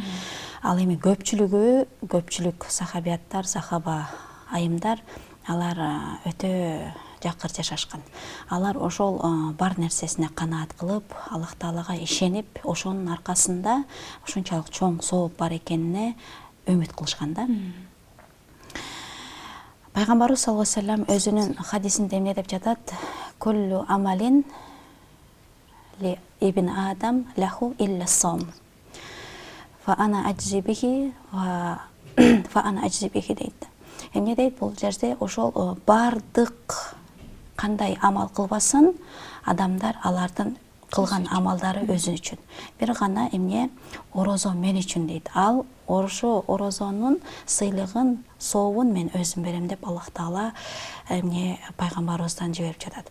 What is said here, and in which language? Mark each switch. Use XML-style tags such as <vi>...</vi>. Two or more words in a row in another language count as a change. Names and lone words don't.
<ky>Ал эми көпчүлүк сахабияттар, сахаба айымдар, алар өтө жакыр жашашкан. Алар ошол бар нерсесине канаат кылып, Аллах Таалага ишенип, ошонун аркасында ушунчалык чоң сооп бар экенине үмүт кылышкан да. Пайгамбарыбыз</ky> <ar>صلى الله عليه وسلم</ar> <ky>өзүнүн хадисинде эмне деп жатат?</ky> <ar>كل عمل لابن آدم له إلا الصوم. فأنا أجزي به дейт.</ar> <ky>Эмне дейт бул жерде? Ошол бардык кандай амал кылбасын, адамдар алардын кылган амалдары өзү үчүн. Бир гана эмне орозо мен үчүн дейт. Ал ошо орозонун сыйлыгын, сообун мен өзүм берем деп Аллах Таала эмне пайгамбарыбыздан жиберип жатат.</ky>